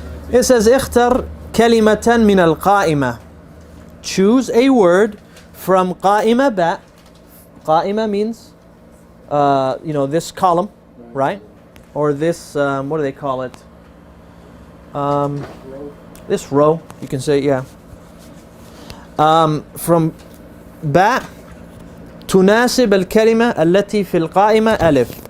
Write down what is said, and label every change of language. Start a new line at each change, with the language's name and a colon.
English: It says,
Arabic: اختر كلمة من القائمة.
English: Choose a word from قائمة ba. قائمة means, this column, right? Or this, what do they call it? This row, you can say, yeah. From ba,
Arabic: تناسب الكلمة التي في القائمة ألف.